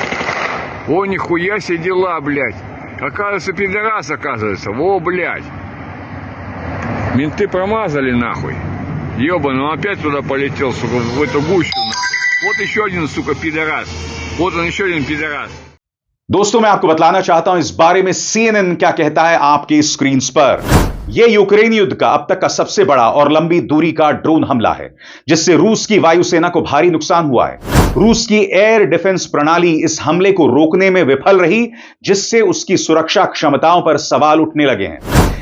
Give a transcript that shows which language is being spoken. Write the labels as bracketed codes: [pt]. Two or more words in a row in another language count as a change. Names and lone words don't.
[ru] О, нихуя себе дела, блядь. Оказывается, пидорас, оказывается. Во, блядь. Менты промазали, нахуй. Ёбаный, он опять туда полетел, сука, в эту гущу, нахуй. Вот еще один, сука, пидорас. Вот он, еще один пидорас. [hi] दोस्तों मैं आपको बतलाना चाहता हूं इस बारे में CNN क्या कहता है आपके स्क्रीन पर। यह यूक्रेन युद्ध का अब तक का सबसे बड़ा और लंबी दूरी का ड्रोन हमला है जिससे रूस की वायुसेना को भारी नुकसान हुआ है। रूस की [en] air defense [hi] प्रणाली इस हमले को रोकने में विफल रही जिससे उसकी सुरक्षा क्षमताओं पर सवाल उठने लगे हैं।